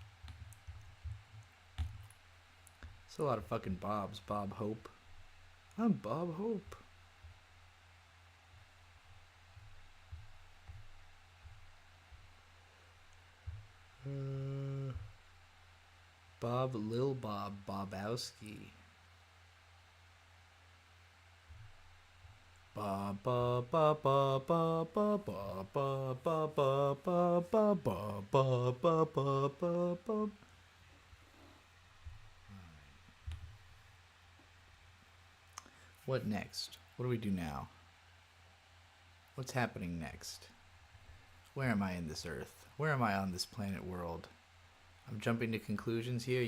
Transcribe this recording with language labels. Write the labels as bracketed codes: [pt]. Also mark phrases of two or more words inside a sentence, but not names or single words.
[en] It's a lot of fucking Bobs. Bob Hope. I'm Bob Hope. Bob Lil Bob Bobowski. Ba ba ba ba ba ba ba ba ba ba ba ba ba ba ba ba ba. What next? What do we do now? What's happening next? Where am I in this earth? Where am I on this planet world? I'm jumping to conclusions here?